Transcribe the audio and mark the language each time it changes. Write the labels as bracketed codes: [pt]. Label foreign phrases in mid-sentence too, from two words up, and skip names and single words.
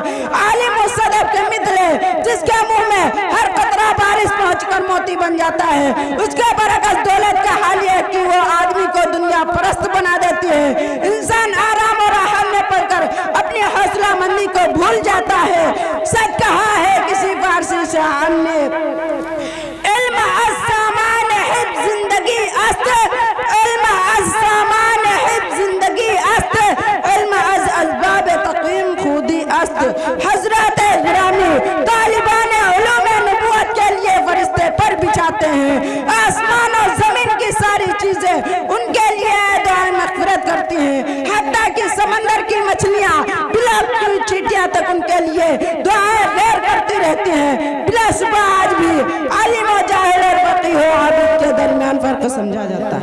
[ur] عالم اس صدف کے مثل ہے جس کے منہ میں ہر قطرہ بارش پہنچ کر موتی بن جاتا ہے. اس کے برعکس دولت کا حال یہ ہے کہ وہ آدمی کو دنیا پرست بنا دیتی ہے. انسان آرام اور راحت میں پڑ کر اپنی حوصلہ مندی کو بھول جاتا ہے. سچ کہا ہے کسی فارسی شاعر نے [fa] علم از سامان حفظ زندگی است, علم از سامان حفظ زندگی است, علم از اسباب تقویم خودی است. [ur] حضرت گرامی طالبان علوم نبوت کے لیے فرشتے پر بچھاتے ہیں. آسمان اور زمین کی ساری چیزیں ان کے لیے دعائیں مغفرت کرتی ہیں. حتیٰ کہ سمندر کی مچھلیاں بلا کی چیٹیاں تک ان کے لیے دعائیں خیر کرتی رہتی ہیں. بلا صبح آج بھی عالم و جاہل اور فقیہ و عابد کے درمیان فرق سمجھا جاتا ہے.